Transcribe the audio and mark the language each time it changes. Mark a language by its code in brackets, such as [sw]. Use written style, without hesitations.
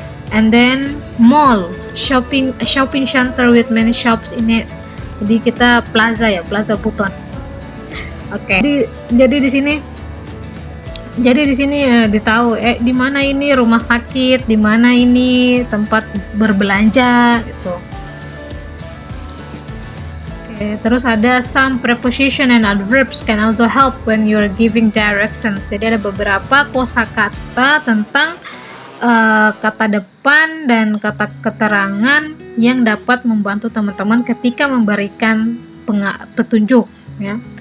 [en] And then mall, shopping center with many shops in it. [id] Jadi kita plaza, ya, Plaza Buton. Oke. Jadi di sini ditahu di mana ini rumah sakit, di mana ini tempat berbelanja gitu. Terus ada [en] some preposition and adverbs can also help when you are giving directions. [id] Jadi ada beberapa kosakata tentang kata depan dan kata keterangan yang dapat membantu teman-teman ketika memberikan petunjuk, ya.